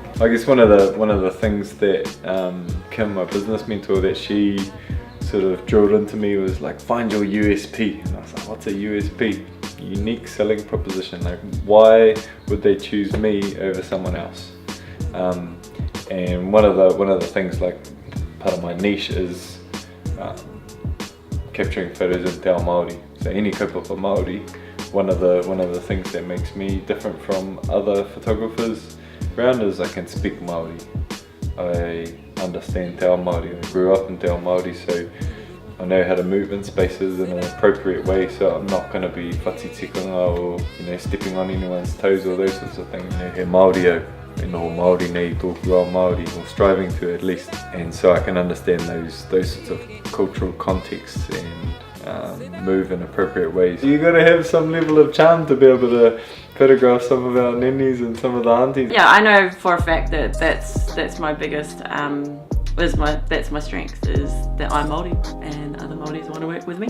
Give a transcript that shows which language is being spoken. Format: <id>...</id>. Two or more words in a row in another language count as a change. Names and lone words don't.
<en>I guess one of the things that Kim, my business mentor, that she sort of drilled into me was like, find your USP. And I was like, what's a USP? Unique selling proposition. Like, why would they choose me over someone else? And one of the things, like, part of my niche is capturing photos in</en> <mi>te ao Māori.</mi> <en>So any</en> <mi>kaupapa Māori,</mi> <en>one of the things that makes me different from other photographers around is I can speak Māori. I understand</en> <mi>te ao Māori.</mi> <en>I grew up in</en> <mi>te ao Māori,</mi> <en>so I know how to move in spaces in an appropriate way, so I'm not going to be whatitikanga or stepping on anyone's toes or those sorts of things.</en> <mi>He Māori au, Māori nei tōku ao Māori,</mi> <en>or striving to at least. And so I can understand those sorts of cultural contexts and move in appropriate ways. You got to have some level of charm to be able to photograph some of our nenis and some of the aunties. Yeah, I know for a fact that that's my biggest, that's my strength, is that I'm Māori and other Māoris want to work with me.</en>